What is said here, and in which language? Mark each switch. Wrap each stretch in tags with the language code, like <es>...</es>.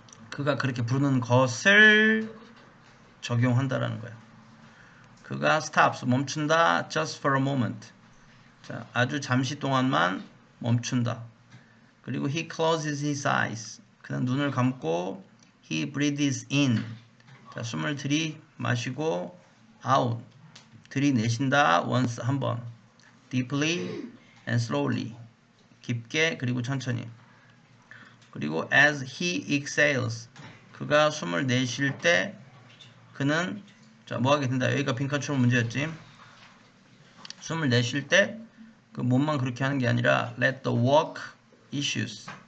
<ko>그가 그렇게 부르는 것을 적용한다라는 거야. 그가 stops, 멈춘다.</ko> <en>just for a moment.</en> <ko>자, 아주 잠시 동안만 멈춘다. 그리고</ko> <en>he closes his eyes.</en> <ko>그는 눈을 감고</ko> <en>he breathes in.</en> <ko>자, 숨을 들이마시고 out. 들이내쉰다.</ko> <en>once,</en> <ko>한 번.</ko> <en>deeply and slowly.</en> <ko>깊게 그리고 천천히. 그리고</ko> <en>as he exhales.</en> <ko>그가 숨을 내쉴 때 그는 자, 뭐 하게 된다. 여기가 빈칸처럼 문제였지. 숨을 내쉴 때 그 몸만 그렇게 하는 게 아니라</ko> <en>let the work issues.</en>